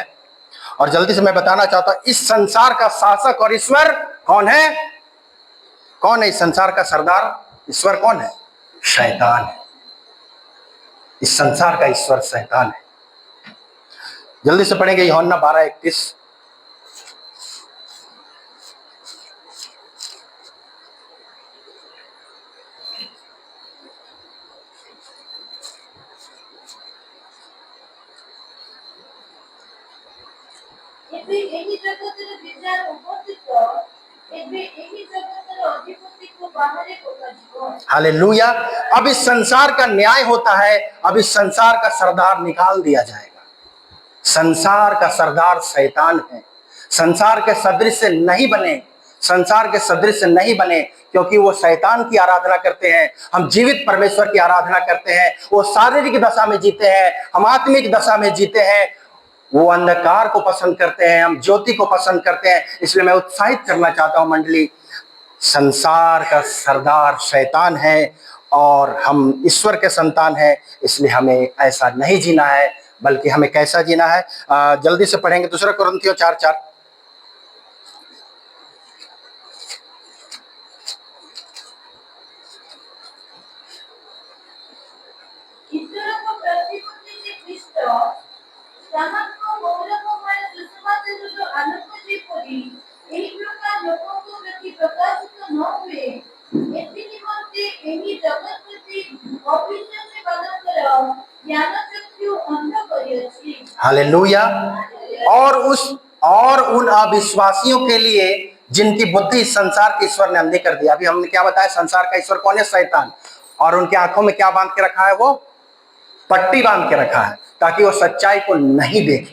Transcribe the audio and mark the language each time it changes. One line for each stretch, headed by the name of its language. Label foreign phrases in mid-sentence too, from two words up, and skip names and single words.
Hindi: और जल्दी से मैं बताना चाहता हूं, इस संसार का शासक और ईश्वर कौन है? कौन है इस संसार का सरदार? ईश्वर कौन है? शैतान है। इस संसार का ईश्वर शैतान है। जल्दी से पढ़ेंगे यूहन्ना 12:31।
Odia: ଏବେ ଏହି ଜଗତର ବିଚାର ଉପସ୍ଥିତ, ଏବେ ଏହି ଜଗତର ଅଧିପତିକୁ ବାହାରେ ପକାଯିବ।
Hindi: हालेलुया। अब इस संसार का न्याय होता है, अब इस संसार का सरदार निकाल दिया जाएगा। संसार का सरदार शैतान है। संसार के सदृश से नहीं बने, संसार के सदृश से नहीं बने, क्योंकि वो शैतान की आराधना करते हैं। हम जीवित परमेश्वर की आराधना करते हैं। वो शारीरिक दशा में जीते हैं, हम आत्मिक दशा में जीते हैं। वो अंधकार को पसंद करते हैं, हम ज्योति को पसंद करते हैं। इसलिए मैं उत्साहित करना चाहता हूं मंडली, संसार का सरदार शैतान है और हम ईश्वर के संतान हैं। इसलिए हमें ऐसा नहीं जीना है, बल्कि हमें कैसा जीना है? जल्दी से पढ़ेंगे 2 कुरिन्थियों 4:4।
Odia: ଈଶ୍ୱରଙ୍କ ପ୍ରତିମୂର୍ତ୍ତି ଯେ ଖ୍ରୀଷ୍ଟ, ତାହାଙ୍କ ଗୌରବମୟ ସୁଷମାଚାରର ଆଲୋକ ଯେପରି ଏହି ପ୍ରକାର ଲୋକଙ୍କ ପ୍ରତି ପ୍ରକାଶିତ ନ ହୁଏ, ଏଥି ନିମନ୍ତେ ଏହି ଜଗତ ପ୍ରତି ଅବିଶ୍ୱାସୀମାନଙ୍କର ଜ୍ଞାନଚକ୍ଷୁ ଅନ୍ଧ କରିଅଛି।
Hindi: हालेलुया। और उन अविश्वासियों के लिए जिनकी बुद्धि संसार के ईश्वर ने अंधी कर दिया। अभी हमने क्या बताया? संसार का ईश्वर कौन है? शैतान। और उनके आंखों में क्या बांध के रखा है? वो पट्टी बांध के रखा है, ताकि वो सच्चाई को नहीं देखे।